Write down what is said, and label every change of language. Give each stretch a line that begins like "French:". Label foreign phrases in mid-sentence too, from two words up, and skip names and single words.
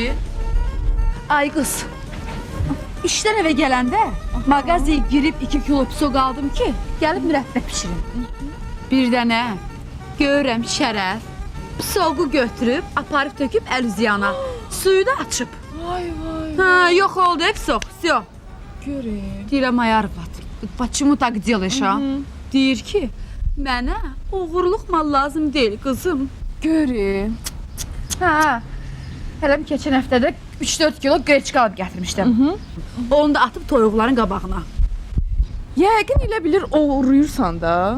Azerbaijani: Ay qız, işdən evə gələndə mağazaya girib 2 kilo piso qaldım ki, gəlib mürəbbə pişirim. Bir dənə görürəm şərəf, pisoğu götürüb, aparıb töküb əlüzyana, suyu da açıb. Vay vay. Ha, yox oldu, pisoq, всё. Görüm. Deyirəm ay arvad,
Russian: почему так делаешь,
Azerbaijani: ha? Deyir ki, mənə uğurluq mal lazım deyil, qızım. Görüm. Hə, hələm keçən həftədə 3-4 kilo qreçka alıb gətirmişdim. Onu da atıb toyuqların qabağına. Yəqin elə bilir oğuruyursan da.